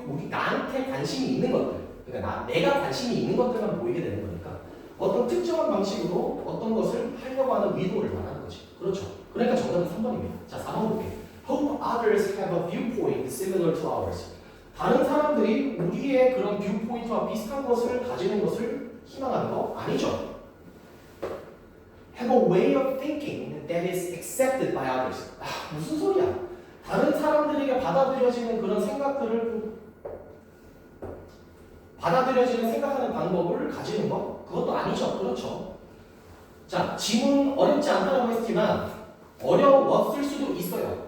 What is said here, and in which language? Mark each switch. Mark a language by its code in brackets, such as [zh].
[ko] 나한테 관심이 있는 것들, 그러니까 내가 관심이 있는 것들만 보이게 되는 거니까 어떤 특정한 방식으로 어떤 것을 하려고 하는 의도를 말하는 거지. 그렇죠. 그러니까 정답은 3번입니다. 자, 4번 볼게요. [en] Hope others have a viewpoint similar to ours. [ko] 다른 사람들이 우리의 그런 뷰포인트와 비슷한 것을 가지는 것을 희망하는 거 아니죠. [en] have a way of thinking that is accepted by others. [ko] 아, 무슨 소리야? 다른 사람들에게 받아들여지는 그런 생각들을 받아들여지는 생각하는 방법을 가지는 거? 그것도 아니죠. 그렇죠. 자, 지문 어렵지 않다고 했지만 어려웠을 수도 있어요.